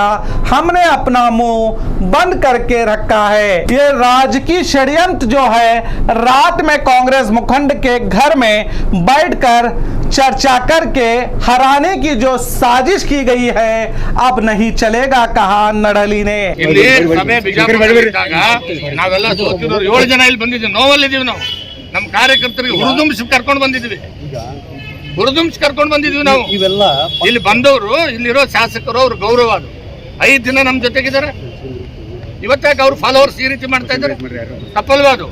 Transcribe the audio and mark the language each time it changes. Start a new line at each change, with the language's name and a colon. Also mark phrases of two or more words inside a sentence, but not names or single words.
Hindi: हमने अपना मुंह बंद करके रखा है। ये राजकीय षड्यंत्र जो है रात में कांग्रेस मुखंड के घर में बैठकर चर्चा करके हराने की जो साजिश की गई है अब नहीं चलेगा, कहा नडहली ने।
Kannada: ನಾವೆಲ್ಲ ಸೋತಿರೋರು 7 ಜನ ಇಲ್ಲಿ ಬಂದಿದ್ದೀವಿ. ನೋವಲ್ಲಿದ್ದೀವಿ. ನಾವು ನಮ್ಮ ಕಾರ್ಯಕರ್ತರಿಗೆ ಹುರಿದುಂಬಿಸಿ ಕರ್ಕೊಂಡು ಬಂದಿದ್ದೀವಿ. ನಾವು ಇಲ್ಲಿ ಬಂದವರು, ಇಲ್ಲಿರೋ ಶಾಸಕರು, ಅವ್ರ ಗೌರವ ಅದು 5 ದಿನ ನಮ್ಮ ಜೊತೆಗಿದ್ದಾರೆ. ಇವತ್ತಾಗ ಅವ್ರ ಫಾಲೋವರ್ಸ್ ಈ ರೀತಿ ಮಾಡ್ತಾ ಇದ್ದಾರೆ, ತಪ್ಪಲ್ವಾ ಅದು?